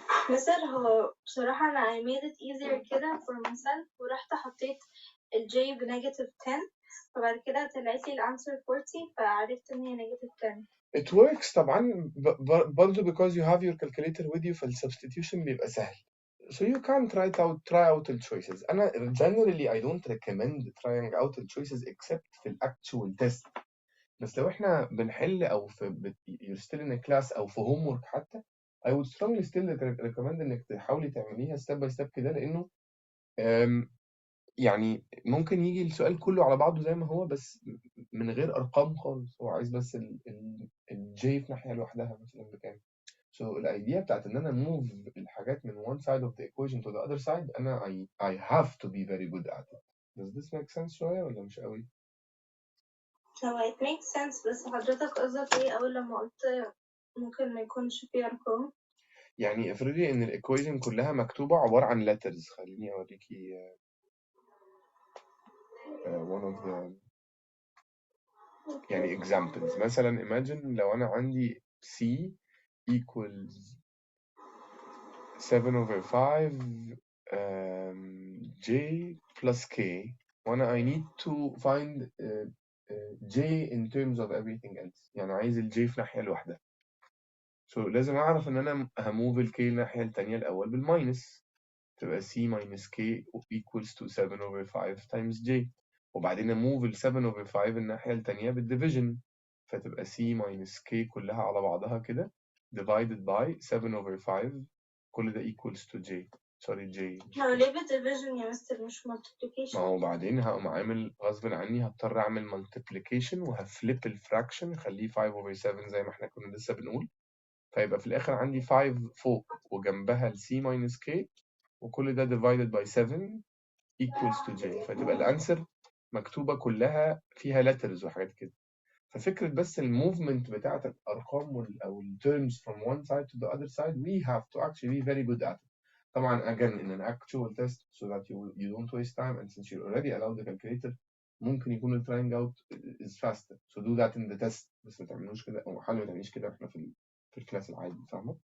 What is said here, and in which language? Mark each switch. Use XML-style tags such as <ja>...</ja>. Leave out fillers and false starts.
<ar>مثال هو بصراحة أنا</ar> <en>I made it easier</en> <ar>كده</ar> <en>for myself</en> <ar>ورحت حطيت ال J بنيجاتيف 10 فبعد كده طلعت لي الأنسر 40 فعرفت إن هي نيجاتيف 10.</ar> <en>It works طبعا برضه because you have your calculator with you فالsubstitution بيبقى سهل. So you can try out the choices.</en> <ar>أنا</ar> <en>generally I don't recommend trying out the choices except في الactual test.</en> <ar>بس لو احنا بنحل او</ar> <en>you're still in a class</en> <ar>او في homework حتى</ar> <en>I would strongly still recommend</en> <ar>انك تحاولي تعمليها</ar> <en>step by step</en> <ar>كده لانه يعني ممكن يجي السؤال كله على بعضه زي ما هو بس من غير ارقام خالص، هو عايز بس الجي في ناحيه لوحدها مثلا بكام.</ar> <en>So</en> <ar>الايديا بتاعت ان انا</ar> <en>move</en> <ar>الحاجات من</ar> <en>one side of the equation to the other side انا I have to be very good at it. Does this make sense</en> <ar>شويه ولا مش قوي؟ هو</ar> <en>it makes sense</en> <ar>بس حضرتك قصدك إيه أول لما قلت ممكن ما يكونش فيه أرقام؟ يعني افرضي ان الايكويشن كلها مكتوبه عباره عن letters. خليني اوريكي</ar> <en>one of the</en> <ar>يعني examples.</ar> <en>مثلا imagine</en> <ar>لو أنا عندي</ar> <en>C equals 7/5 J plus K وأنا I need to find J in terms of everything else.</en> <ar>يعني عايز ال J في ناحية لوحدها. So لازم أعرف إن أنا هموف ال K الناحية التانية الأول بالماينس تبقى</ar> <en>C minus K equals to 7/5 times J</en> <ar>وبعدين اموف ال 7/5 الناحية التانية بالديفيجن فتبقى C minus K كلها على بعضها كده</ar> <en>divided by 7/5</en> <ar>كل ده</ar> <en>equals to J. sorry J</en> <ar>هو ليه بالديفيجن يا مستر مش multiplication؟ ما هو بعدين هقوم عامل غصب عني هضطر اعمل multiplication وهفلip الفراكشن خليه 5/7 زي ما احنا كنا لسه بنقول فيبقى في الاخر عندي 5 فوق وجنبها ال C minus K وكل ده</ar> <en>divided by 7 equals to J</en> <ar>فتبقى الانسر مكتوبة كلها فيها letters وحاجات كده. ففكرة بس الموفمنت بتاعت الأرقام أو ال</ar> <en>terms from one side to the other side we have to actually be very good at it. طبعا again in an actual test so that you don't waste time and since you already allowed the calculator</en> <ar>ممكن يكون ال</ar> <en>trying out is faster so do that in the test</en> <ar>بس ما تعملوش كده أو حاول ما تعمليش كده إحنا في الكلاس العادي فاهمة؟</ar>